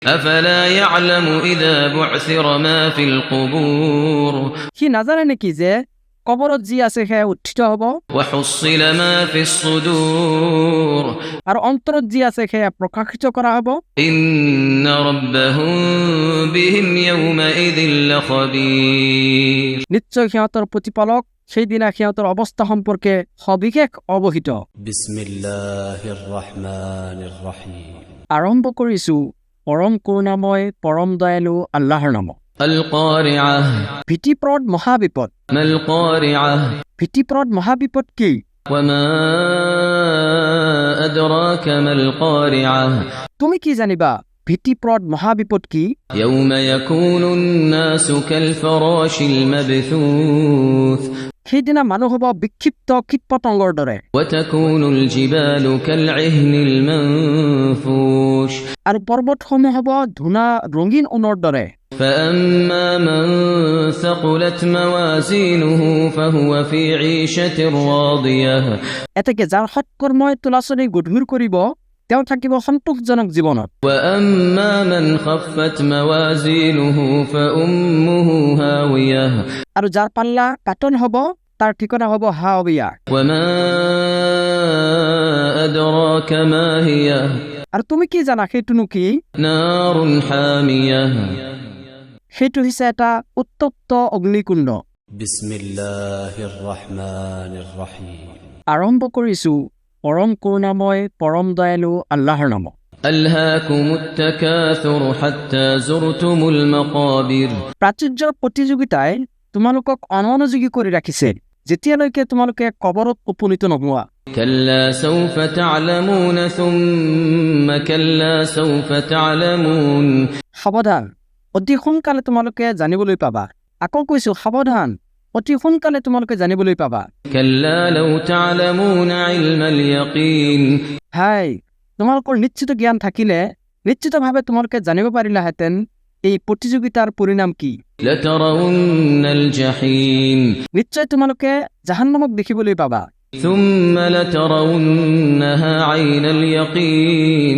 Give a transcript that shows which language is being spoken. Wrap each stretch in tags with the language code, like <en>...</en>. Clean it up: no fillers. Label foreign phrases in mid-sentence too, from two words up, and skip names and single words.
<ar>أفلا يعلم إذا بعثر ما في القبور</ar> <as>সি নাজানে নেকি যে কবৰত যি আছে সেয়া উত্থিত হ'ব</as> <ar>وحصل ما في الصدور</ar> <as>আৰু অন্তৰত যি আছে সেয়া প্ৰকাশিত কৰা হ'ব</as> <ar>إن ربهم بهم يومئذ لخبير</ar> <as>নিশ্চয় সিহঁতৰ প্ৰতিপালক সেইদিনা সিহঁতৰ অৱস্থা সম্পৰ্কে সবিশেষ অৱহিত</as> <ar>بسم الله الرحمن الرحيم</ar> <as>আৰম্ভ কৰিছো পৰম কৰুণাময় পৰম দয়ালু আল্লাহৰ নামত</as> <ar>القارعة</ar> <as>ভীতিপ্ৰদ মহাবিপদ</as> <ar>ما القارعة</ar> <as>ভীতিপ্ৰদ মহাবিপদ কি</as> <ar>وما أدراك ما القارعة</ar> <as>তুমি কি জানিবা ভীতিপ্ৰদ মহাবিপদ কি</as> <ar>يوم يكون الناس كالفراش المبثوث</ar> <as>সেইদিনা মানুহ হ'ব বিক্ষিপ্ত কীটপতংগৰ দৰে</as> <ar>وتكون الجبال كالعهن المنفوش</ar> <as>আৰু পৰ্বতসমূহ হ'ব ধূনা ৰঙীন ঊণৰ দৰে</as> <ar>فأما من ثقلت موازينه فهو في عيشة راضية</ar> <as>এতেকে যাৰ সৎকৰ্মই তোলাচনি গধুৰ কৰিব তেওঁ থাকিব সন্তোষজনক জীৱনত</as> <ar>وأما من خفت موازينه فأمه هاوية</ar> <as>আৰু যাৰ পাল্লা পাতল হ'ব তাৰ ঠিকনা হ'ব হাৱিয়া</as> <ar>وما أدراك ما هي</ar> <as>আৰু তুমি কি জানা সেইটোনো কি</as> <ar>نار حامية</ar> <as>সেইটো হৈছে এটা উত্তপ্ত অগ্নিকুণ্ড</as> <ar>بسم الله الرحمن الرحيم</ar> <as>আৰম্ভ কৰিছো পৰম কৰুণাময় পৰম দয়ালু আল্লাহৰ নামত</as> <ar>ألهاكم التكاثر حتى زرتم المقابر</ar> <as>প্ৰাচুৰ্যৰ প্ৰতিযোগিতাই তোমালোকক অমনোযোগী কৰি ৰাখিছে যেতিয়ালৈকে তোমালোকে কবৰত উপনীত নোহোৱা</as> <ar>كلا سوف تعلمون ثم كلا سوف تعلمون</ar> <as>সাৱধান অতি সোনকালে তোমালোকে জানিবলৈ পাবা আকৌ কৈছো সাৱধান অতি সোনকালে তোমালোকে জানিবলৈ পাবা</as> <ar>كلا لو تعلمون علم اليقين</ar> <as>হাই তোমালোকৰ নিশ্চিত জ্ঞান থাকিলে নিশ্চিতভাৱে তোমালোকে জানিব পাৰিলাহেঁতেন এই প্ৰতিযোগিতাৰ পৰিণাম কি</as> <ar>لترون الجحيم</ar> <as>নিশ্চয় তোমালোকে জাহান্নামক দেখিবলৈ পাবা</as> <ar>ثم لترونها عين اليقين</ar>